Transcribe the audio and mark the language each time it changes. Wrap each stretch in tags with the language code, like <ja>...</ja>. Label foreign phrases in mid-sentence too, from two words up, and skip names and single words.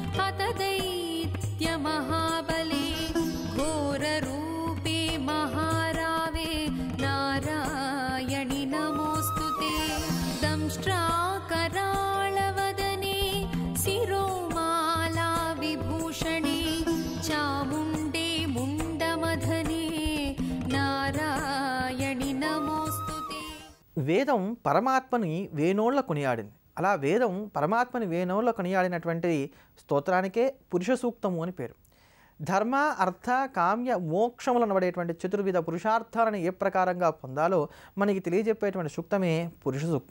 <sa>हतदैत्यमहाबले घोररूपे महारावे नारायणि नमोऽस्तुते दंष्ट्राकराळवदने शिरोमाला विभूषणे चामुण्डे मुण्डमधने नारायणि नमोऽस्तुते</sa> <te>వేదం పరమాత్మని వేణోళ్ళ కొనియాడింది. అలా వేదం పరమాత్మని వేణోళ్ళ కొనియాడినటువంటి స్తోత్రానికే పురుష సూక్తము అని పేరు. ధర్మ అర్థ కామ్య మోక్షములు అనబడేటువంటి చతుర్విధ పురుషార్థాలను ఏ ప్రకారంగా పొందాలో మనకి తెలియజెప్పేటువంటి సూక్తమే పురుష సూక్తం.</te>